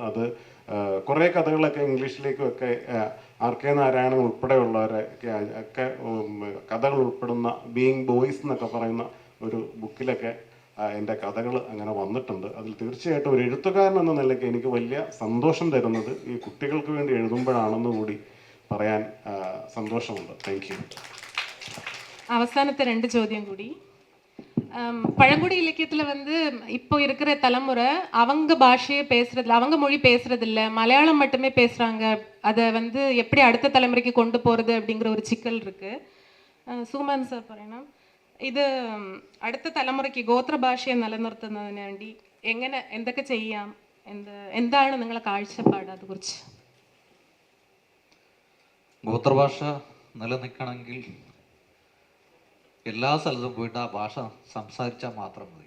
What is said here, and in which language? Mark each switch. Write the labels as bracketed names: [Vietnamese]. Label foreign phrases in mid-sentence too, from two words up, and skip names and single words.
[Malayalam] അത് കുറേ കഥകളൊക്കെ ഇംഗ്ലീഷിലേക്കുമൊക്കെ RK നാരായണൻ ഉൾപ്പെടെയുള്ളവരെ ഒക്കെ കഥകൾ ഉൾപ്പെടുന്ന ബീയിങ് ബോയ്സ് എന്നൊക്കെ പറയുന്ന ഒരു ബുക്കിലൊക്കെ എൻ്റെ കഥകൾ അങ്ങനെ വന്നിട്ടുണ്ട്. അതിൽ തീർച്ചയായിട്ടും ഒരു എഴുത്തുകാരൻ എന്ന നിലയ്ക്ക് എനിക്ക് വലിയ സന്തോഷം തരുന്നത് ഈ കുട്ടികൾക്ക് വേണ്ടി എഴുതുമ്പോഴാണെന്ന് കൂടി പറയാൻ സന്തോഷമുണ്ട്. [English] Thank you. [Malayalam] அவசானத்தை 2 ചോദ്യം കൂടി. [Tamil] பழங்குடி இலக்கியத்தில் வந்து இப்போ இருக்கிற தலைமுறை அவங்க பாஷையை பேசுறதில்ல, அவங்க மொழி பேசுறதில்ல, மலையாளம் மட்டுமே பேசுகிறாங்க. அதை வந்து எப்படி அடுத்த தலைமுறைக்கு கொண்டு போகிறது அப்படிங்கிற ஒரு சிக்கல் இருக்குது. [Malayalam] സുമാൻ സാർ പറയണം, ഇത് അടുത്ത തലമുറയ്ക്ക് ഗോത്രഭാഷയെ നിലനിർത്തുന്നതിന് വേണ്ടി എന്തൊക്കെ ചെയ്യാം, എന്താണ് നിങ്ങളെ കാഴ്ചപ്പാട് അതേക്കുറിച്ച്? ഗോത്രഭാഷ നിലനിൽക്കണമെങ്കിൽ എല്ലാ സ്ഥലത്തും പോയിട്ട് ആ ഭാഷ സംസാരിച്ചാൽ മാത്രം മതി.